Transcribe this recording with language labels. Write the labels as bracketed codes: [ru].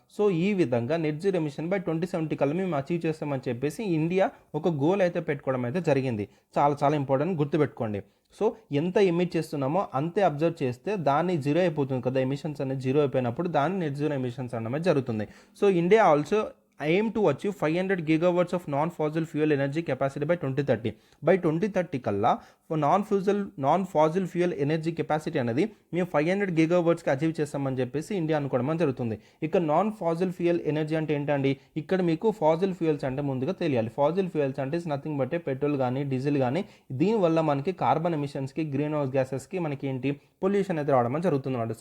[te] So ఈ విధంగా net zero emission by 2070 కల్లా మేము అచీవ్ చేస్తామని చెప్పేసి ఇండియా ఒక గోల్ అయితే పెట్టుకోవడం అయితే జరిగింది. చాలా చాలా ఇంపార్టెంట్, గుర్తుపెట్టుకోండి. సో ఎంత ఎమిట్ చేస్తున్నామో అంతే అబ్జర్వ్ చేస్తే దాన్ని జీరో అయిపోతుంది కదా, ఎమిషన్స్ అనేది జీరో అయిపోయినప్పుడు దాన్ని నెట్ జీరో ఎమిషన్స్ అనడం జరుగుతుంది. [en] So India also aim to achieve 500 gigawatts of non-fossil fuel energy capacity by 2030. [te] By 2030 కల్లా non Faasil fuel energy capacity అనేది మేము 500 గిగావాట్స్కి అచీవ్ చేస్తామని చెప్పేసి ఇండియా అనుకోవడం జరుగుతుంది. ఇక నాన్ ఫాజిల్ ఫ్యూయల్ ఎనర్జీ అంటే ఏంటండి, ఇక్కడ మీకు ఫాజిల్ ఫ్యూయల్స్ అంటే ముందుగా తెలియాలి. ఫాజిల్ ఫ్యూయల్స్ అంటే నథింగ్ బట్ పెట్రోల్ కానీ డీజిల్ కానీ, దీనివల్ల మనకి కార్బన్ ఎమిషన్స్కి గ్రీన్ హౌస్ గ్యాసెస్కి మనకి ఏంటి పొల్యూషన్ అయితే రావడం జరుగుతుంది అన్నమాట.